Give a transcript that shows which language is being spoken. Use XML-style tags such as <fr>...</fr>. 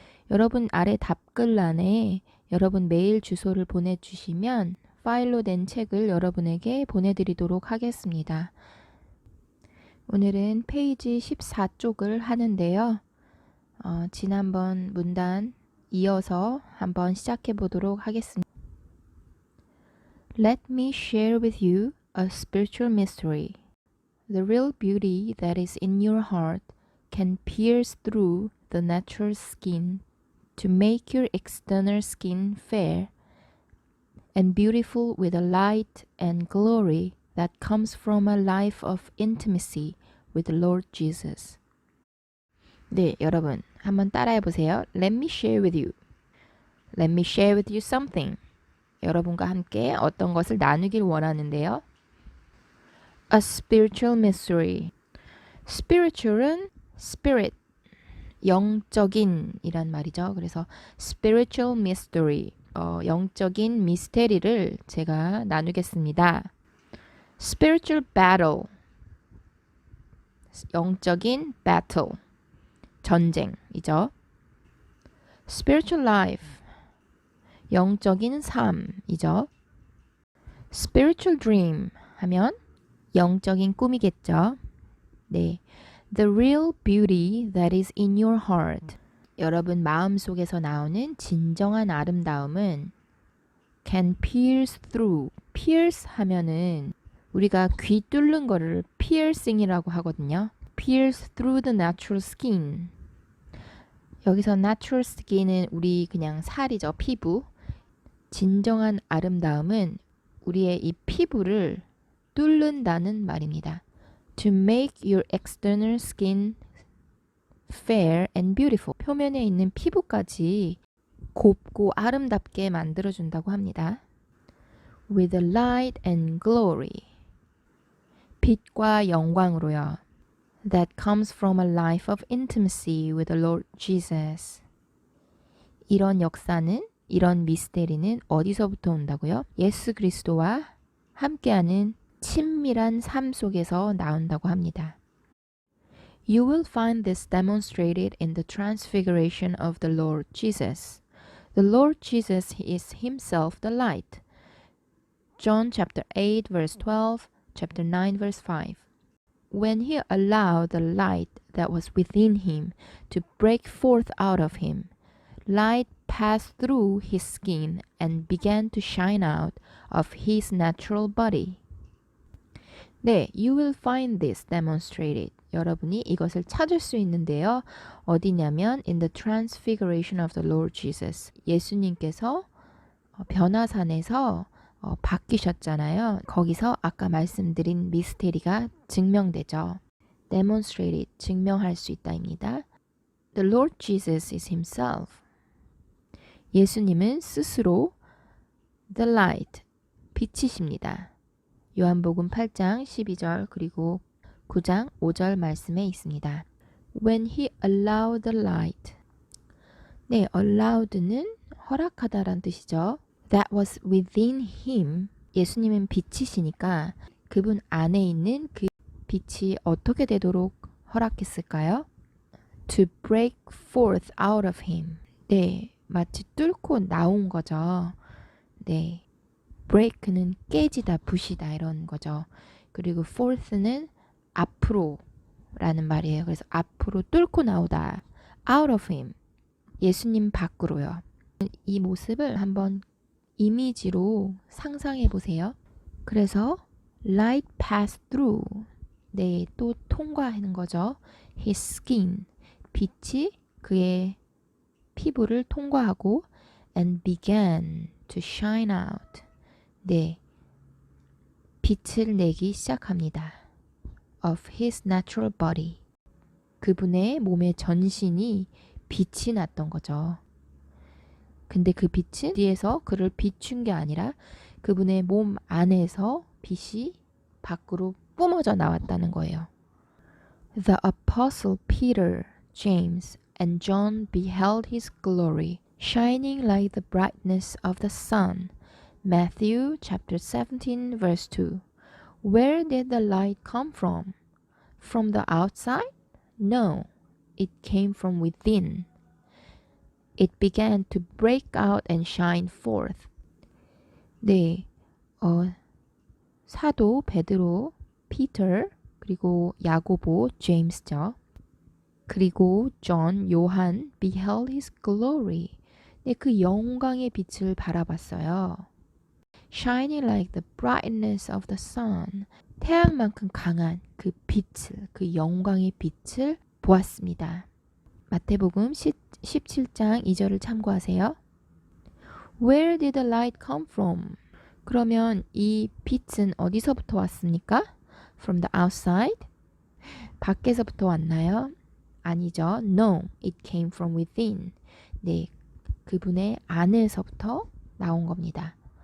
<ko>여러분 아래 답글란에 여러분 메일 주소를 보내주시면 파일로 된 책을 여러분에게 보내드리도록 하겠습니다. 오늘은 페이지 14쪽을 하는데요. 지난번 문단 이어서 한번 시작해 보도록 하겠습니다.</ko> <en>Let me share with you a spiritual mystery. The real beauty that is in your heart can pierce through the natural skin to make your external skin fair and beautiful with a light and glory that comes from a life of intimacy with the Lord Jesus.</en> <ko>네, 여러분 한번 따라해 보세요.</ko> <en>Let me share with you. Let me share with you something.</en> <ko>여러분과 함께 어떤 것을 나누길 원하는데요.</ko> <en>A spiritual mystery.</en> <ko>spiritual은 spirit, 영적인 이란 말이죠. 그래서</ko> <en>spiritual mystery,</en> <ko>영적인 미스테리를 제가 나누겠습니다.</ko> <en>spiritual battle,</en> <ko>영적인 battle, 전쟁이죠.</ko> <en>spiritual life,</en> <ko>영적인 삶이죠.</ko> <en>spiritual dream</en> <ko>하면 영적인 꿈이겠죠.</ko> <en>네, the real beauty that is in your heart.</en> <ko>여러분 마음속에서 나오는 진정한 아름다움은</ko> <en>can pierce through.</en> <ko>pierce 하면은 우리가 귀 뚫는 거를 piercing이라고 하거든요.</ko> <en>pierce through the natural skin.</en> <ko>여기서</ko> <en>natural skin</en> <ko>은 우리 그냥 살이죠. 피부. 진정한 아름다움은 우리의 이 피부를 뚫는다는 말입니다.</ko> <en>To make your external skin fair and beautiful.</en> <ko>표면에 있는 피부까지 곱고 아름답게 만들어준다고 합니다.</ko> <en>With a light and glory.</en> <ko>빛과 영광으로요.</ko> <en>That comes from a life of intimacy with the Lord Jesus.</en> <ko>이런 역사는, 이런 미스테리는 어디서부터 온다고요? 예수 그리스도와 함께하는 친밀한 삶 속에서 나온다고 합니다.</ko> <en>You will find this demonstrated in the transfiguration of the Lord Jesus. The Lord Jesus is himself the light. John chapter 8 verse 12, chapter 9 verse 5. When he allowed the light that was within him to break forth out of him, light passed through his skin and began to shine out of his natural body. 네, you will find this demonstrated.</en> <ko>여러분이 이것을 찾을 수 있는데요. 어디냐면</ko> <en>in the transfiguration of the Lord Jesus.</en> <ko>예수님께서 변화산에서 바뀌셨잖아요. 거기서 아까 말씀드린 미스테리가 증명되죠. demonstrated, 증명할 수 있다입니다.</ko> <en>The Lord Jesus is himself.</en> <ko>예수님은 스스로</ko> <en>the light,</en> <ko>빛이십니다. 요한복음 8장 12절 그리고 9장 5절 말씀에 있습니다.</ko> <en>When he allowed the light.</en> <ko>네, allowed는 허락하다란 뜻이죠.</ko> <en>That was within him.</en> <ko>예수님은 빛이시니까 그분 안에 있는 그 빛이 어떻게 되도록 허락했을까요?</ko> <en>To break forth out of him.</en> <ko>네, 마치 뚫고 나온 거죠. 네, break는 깨지다, 부시다 이런 거죠. 그리고 forth는 앞으로 라는 말이에요. 그래서 앞으로 뚫고 나오다.</ko> <en>out of him.</en> <ko>예수님 밖으로요. 이 모습을 한번 이미지로 상상해 보세요. 그래서</ko> <en>light passed through.</en> <ko>네, 또 통과하는 거죠.</ko> <en>his skin.</en> <ko>빛이 그의 피부를 통과하고</ko> <en>and began to shine out.</en> <ko>네, 빛을 내기 시작합니다.</ko> <en>of his natural body.</en> <ko>그분의 몸의 전신이 빛이 났던 거죠. 근데 그 빛은 뒤에서 그를 비춘 게 아니라 그분의 몸 안에서 빛이 밖으로 뿜어져 나왔다는 거예요.</ko> <en>The apostle Peter, James, and John beheld his glory, shining like the brightness of the sun, Matthew chapter 17 verse 2. Where did the light come from? From the outside? No, it came from within. It began to break out and shine forth.</en> <ko>네, 사도 베드로, 피터, 그리고 야고보, 제임스죠. 그리고</ko> <en>존, 요한, beheld his glory.</en> <ko>네, 그 영광의 빛을 바라봤어요.</ko> <en>Shining like the brightness of the sun.</en> <ko>태양만큼 강한 그 빛을, 그 영광의 빛을 보았습니다. 마태복음 17장 2절을 참고하세요.</ko> <en>Where did the light come from?</en> <ko>그러면 이 빛은 어디서부터 왔습니까?</ko> <en>From the outside?</en> <ko>밖에서부터 왔나요? 아니죠.</ko> <en>No, it came from within.</en> <ko>네, 그분의 안에서부터 나온 겁니다.</ko>